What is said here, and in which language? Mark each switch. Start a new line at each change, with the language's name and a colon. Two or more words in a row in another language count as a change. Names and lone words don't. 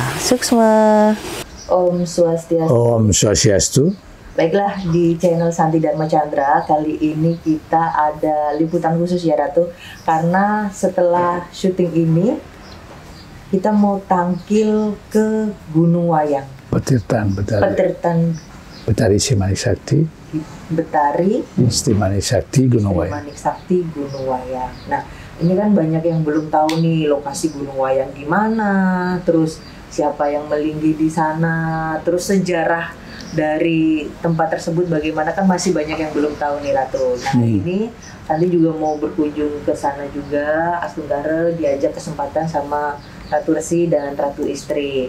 Balinese: Suksma. Om Swastiastu. Om Swastiastu.
Indonesian: Baiklah, di channel Santi Dharma Chandra kali ini kita ada liputan khusus ya Ratu, karena setelah syuting ini kita mau tampil ke Gunung Wayang. Petirtan. Betari Istri Manik Sakti. Betari Istri Manik Sakti Gunung Wayang. Manik Sakti Gunung Wayang. Nah, ini kan banyak yang belum tahu nih lokasi Gunung Wayang di mana, terus siapa yang melinggi di sana, terus sejarah dari tempat tersebut bagaimana, kan masih banyak yang belum tahu nih Ratu. Nah ini Santi juga mau berkunjung ke sana juga, Astungkara diajak kesempatan sama Ratu Resi dan Ratu Istri.